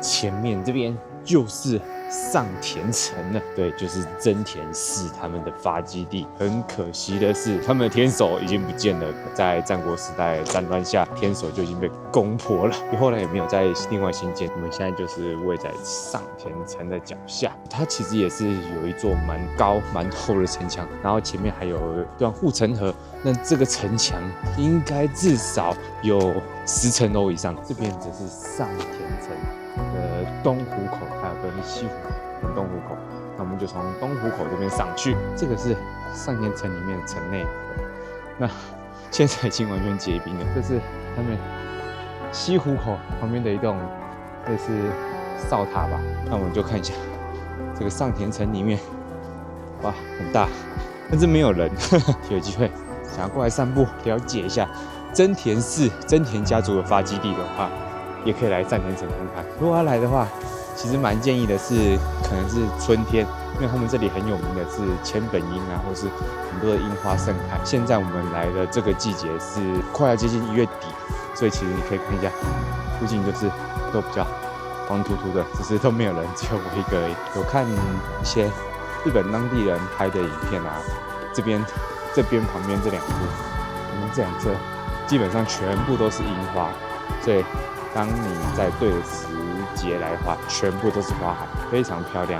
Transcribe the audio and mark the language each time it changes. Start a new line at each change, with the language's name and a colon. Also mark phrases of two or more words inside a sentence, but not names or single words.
Chinese: 前面這邊就是上田城了，對，就是真田氏他們的發基地。很可惜的是，他們的天守已經不見了，在戰國時代戰亂下，天守就已經被攻破了，後來也沒有再另外新建。我們現在就是位在上田城的腳下，它其實也是有一座蠻高蠻厚的城牆，然後前面還有一段護城河。那這個城牆應該至少有10層樓以上。這邊則是上田城的東湖口，還有跟西湖口跟東湖口，那我們就從東湖口這邊上去。這個是上田城裡面的城內，那現在已經完全結冰了。這是他們西湖口旁邊的一棟類似哨塔吧。那我們就看一下這個上田城裡面，哇，很大，但是沒有人，有機會想要過來散步，了解一下真田氏真田家族的發基地的話，也可以來上田城看看。如果要來的話，其實蠻建議的是，可能是春天，因為他們這裡很有名的是千本櫻啊，或是很多的櫻花盛開。現在我們來的這個季節是快要接近1月底，所以其實你可以看一下，附近就是都比較黃禿禿的，只是都沒有人，只有我一個而已。有看一些日本當地人拍的影片啊，這邊旁邊這兩處，我們這兩側基本上全部都是櫻花，所以當你在對的時節來的話，全部都是花海，非常漂亮。